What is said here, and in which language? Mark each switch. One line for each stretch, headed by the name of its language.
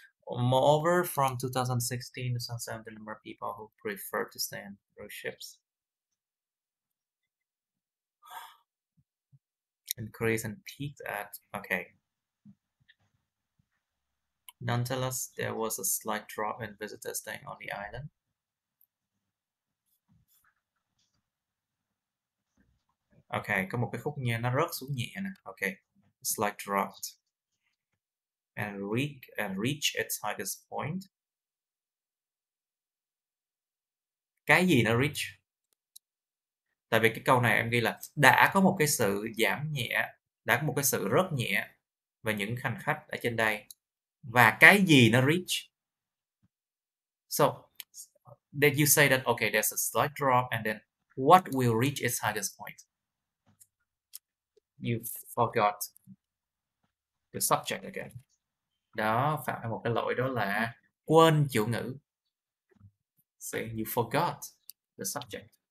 English: Moreover, from 2016 to 2017, the number of people who prefer to stay on cruise ships increased and peaked at, okay. Nonetheless, there was a slight drop in visitors staying on the island.
Vietnamese: Okay, có một cái khúc nghe nó rớt xuống nhẹ nè.
English: Okay, slight drop and reach its highest point.
Vietnamese: Cái gì nó reach? Tại vì cái câu này em ghi là đã có một cái sự giảm nhẹ, đã có một cái sự rớt nhẹ về những hành khách ở trên đây. Và cái gì nó reach?
English: So, then you say that, okay, there's a slight drop, and then what will reach its highest point? You forgot the subject again.
Vietnamese: Đó, phạm một cái lỗi đó là quên chủ ngữ.
English: See, you forgot the subject.